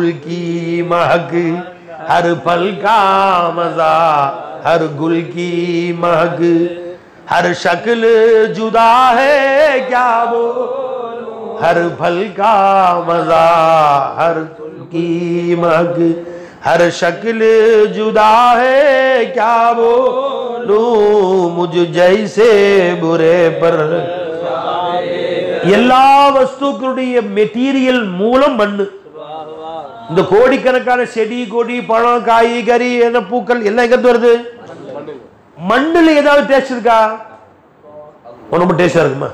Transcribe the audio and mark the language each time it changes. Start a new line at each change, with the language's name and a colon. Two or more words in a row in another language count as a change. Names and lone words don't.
Hindi: की महक, हर फल का मजा हर गुल की महक, हर शक्ल जुदा है क्या वो, हर फल का मजा हर फल की महक, हर शक्ल जुदा है क्या वो, लो मुझ जैसे बुरे पर.
Tamil: எல்லா வஸ்துக்களுடைய மெட்டீரியல் மூலம் மண்ணு. இந்த கோடிக்கணக்கான செடி கொடி பழம் காய்கறி பூக்கள் எல்லாம் எங்க வருது? மண்ணுல ஏதாவது டேஸ்ட் இருக்கா? ரொம்ப டேஸ்டா இருக்குமா?